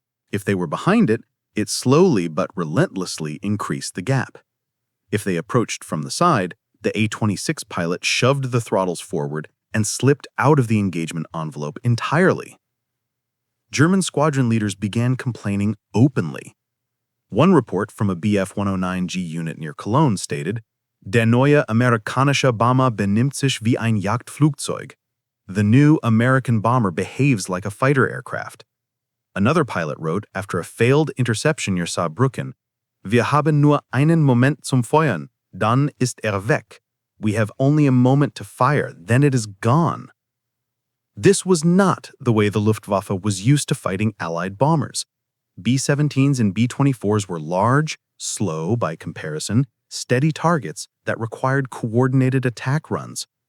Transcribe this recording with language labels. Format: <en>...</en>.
<en>If they were behind it, it slowly but relentlessly increased the gap. If they approached from the side, the A-26 pilot shoved the throttles forward and slipped out of the engagement envelope entirely. German squadron leaders began complaining openly. One report from a Bf-109G unit near Cologne stated,</en> <de>"Der neue amerikanische Bomber benimmt sich wie ein Jagdflugzeug."</de> <en>The new American bomber behaves like a fighter aircraft. Another pilot wrote after a failed interception near Saarbrücken,</en> <de>"Wir haben nur einen Moment zum Feuern, dann ist weg.</de> <en>We have only a moment to fire, then it is gone." This was not the way the Luftwaffe was used to fighting Allied bombers. B-17s and B-24s were large, slow by comparison, steady targets that required coordinated attack runs.</en>